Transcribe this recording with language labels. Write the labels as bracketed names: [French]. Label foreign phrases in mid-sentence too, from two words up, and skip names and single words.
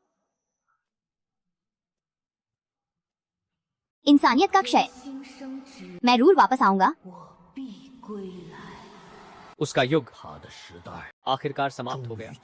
[Hindi] इंसानियत का क्षय। मैं जरूर वापस आऊंगा। उसका युग [Chinese] 他的时代 [Hindi] आखिरकार समाप्त हो [Chinese] 终 [Hindi] गया।